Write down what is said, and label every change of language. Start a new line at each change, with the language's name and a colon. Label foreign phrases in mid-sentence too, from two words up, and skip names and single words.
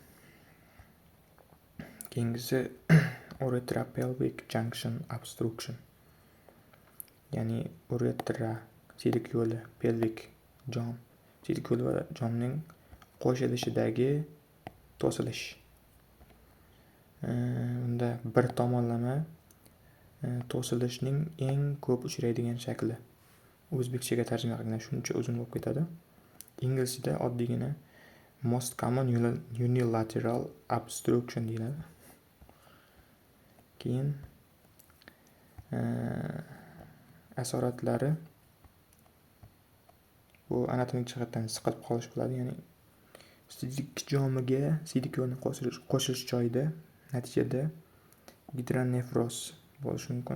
Uzbek: Keyingisi
English: uretropelvic junction obstruction,
Uzbek: ya'ni uretra siydik yo'li, pelvik jom, siydik yo'li va jomning qo'shilishidagi to'silish. Unda bir tomonlama to'silishning eng ko'p uchraydigan shakli. O'zbekchaga tarjima qilganda shuncha uzun bo'lib ketadi. Inglizchada oddiygina
English: most common unilateral obstruction
Uzbek: deyiladi. Keyin asoratlari bu anatomik jihatdan siqilib qolish bo'ladi, ya'ni siydik jomiga siydik yo'lni qo'shish joyida natijada gidronefroz bo'lishi mumkin.